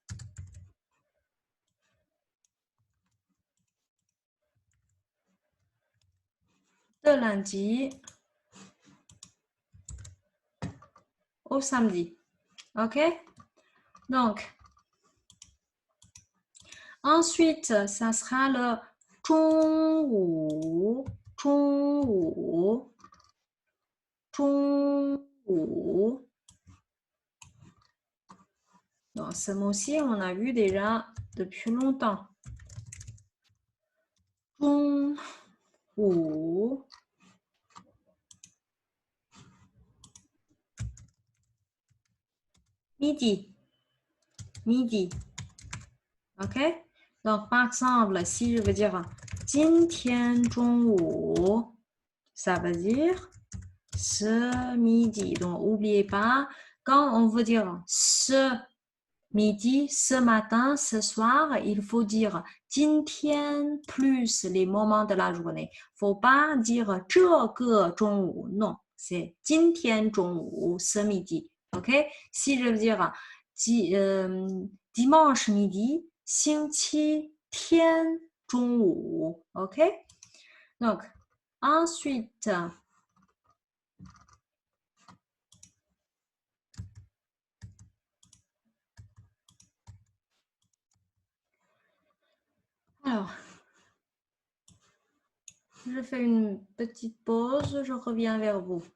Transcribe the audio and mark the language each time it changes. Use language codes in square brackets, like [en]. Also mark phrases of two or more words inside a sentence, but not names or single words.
[fr] De lundi au samedi. OK? Donc, ensuite, ça sera le [zh] 中午,中午,中午. [fr] Dans ce mot-ci, on a vu déjà depuis longtemps. [zh] 中午 midi. [fr] Midi. OK? Donc, par exemple, si je veux dire [zh] 今天中午, [fr] ça veut dire ce midi. Donc, n'oubliez pas, quand on veut dire ce midi, ce matin, ce soir, il faut dire 今天 plus les moments de la journée. Faut pas dire [zh] 这个中午. [fr] Non, c'est [zh] 今天中午, [fr] ce midi. OK? Si je veux dire dimanche midi, [zh] 星期天中午. [fr] OK? Donc, ensuite, alors, je fais une petite pause, je reviens vers vous.